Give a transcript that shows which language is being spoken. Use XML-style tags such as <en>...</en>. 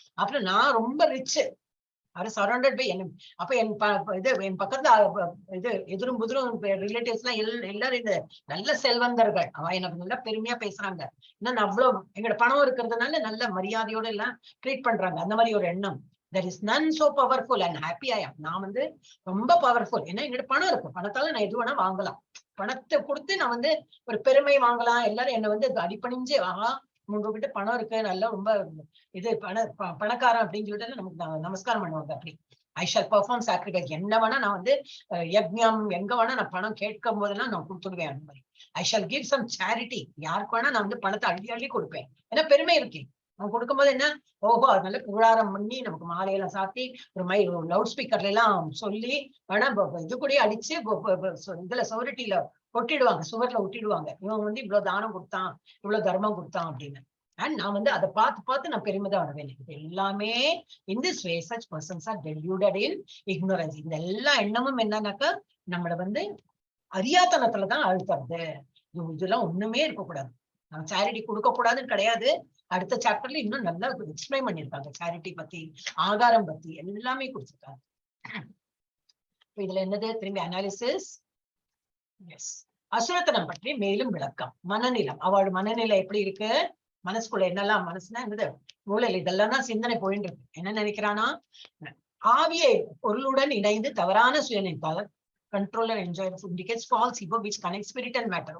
<ta>அப்புறம் நான் ரொம்ப ரிச், அவர் சரௌண்டட் பை என்ன. அப்ப என் பக்கத்துல இது எதிரும் புதிரும் ரிலேட்டிவ்ஸ் எல்லாம் எல்லாரும் இந்த நல்ல செல்வந்தர்கள், அவ எனக்கு நல்லா பெருமையா பேசுறாங்க, இன்னும் அவ்வளவு எங்களோட பணம் இருக்கிறதுனால நல்ல மரியாதையோட எல்லாம் ட்ரீட் பண்றாங்க. அந்த மாதிரி ஒரு எண்ணம்.</ta> <en>There is none so powerful and happy I am.</en> <ta>நான் வந்து ரொம்ப பவர்ஃபுல், ஏன்னா எங்கிட்ட பணம் இருக்கு, பணத்தால நான் எது வேணா வாங்கலாம், பணத்தை கொடுத்து நான் வந்து ஒரு பெருமை வாங்கலாம், எல்லாரும் என்ன வந்து அடிப்பணிஞ்சு ஆஹா உங்ககிட்ட பணம் இருக்கு, நல்லா ரொம்ப இது பணக்காரன் அப்படின்னு சொல்லிட்டு நமக்கு நமஸ்காரம் பண்ணுவாங்க. அப்படி</ta> <en>I shall perform sacrifice,</en> <ta>என்ன வேணா நான் வந்து யஜ்ஞம் எங்க வேணா நான் பணம் கேட்கும் போதெல்லாம் நான் கொடுத்துடுவேன். அந்த மாதிரி</ta> <en>I shall give some charity,</en> <ta>யாருக்கு வேணா நான் வந்து பணத்தை அள்ளி அள்ளி கொடுப்பேன், ஏன்னா பெருமை இருக்கேன். அவன் கொடுக்கும்போது என்ன, ஓஹோ அதனால புகழாரம் பண்ணி நமக்கு மாலையெல்லாம் சாத்தி ஒரு லவுட் ஸ்பீக்கர்ல எல்லாம் சொல்லி ஆனா இது கூட அடிச்சு இதுல சௌரிட்டியில ஒட்டிடுவாங்க, சுவர்ல ஒட்டிடுவாங்க. இவன் வந்து இவ்வளவு தானம் கொடுத்தான், இவ்வளவு தர்மம் கொடுத்தான் அப்படின்னு. அண்ட் நான் வந்து அதை பார்த்து நான் பெருமிதம் அடைவேன். இது எல்லாமே</ta> <en>in this way such persons are deluded in ignorance.</en> <ta>இந்த எல்லா எண்ணமும் என்னன்னாக்கா நம்மள வந்து அறியாத்தனத்துலதான் அழுத்துறது. இதெல்லாம் ஒண்ணுமே இருக்கக்கூடாது. நம்ம சேரிட்டி கொடுக்க கூடாதுன்னு கிடையாது. அடுத்த சாப்டர்ல இன்னும் நல்லா எக்ஸ்பிளைன் பண்ணிருக்காங்க சேரிட்டி பத்தி, ஆகாரம் பத்தி எல்லாமே கொடுத்திருக்காங்க. இதுல என்னது திரும்பி அனாலிசிஸ். எஸ், அசுரத்தனம் பற்றி மேலும் விளக்கம். மனநிலம், அவள் மனநிலை எப்படி இருக்கு, மனசுக்குள்ள என்னெல்லாம், மனசுனா என்னது, மூளையில இதெல்லாம் தான் சிந்தனை போயிட்டு இருக்கு. என்ன நினைக்கிறானா, ஆவியை பொருளுடன் இணைந்து தவறான சுயநினைப்பாளர்</ta> <en>controller enjoy indicates false ego which connects spirit and matter.</en>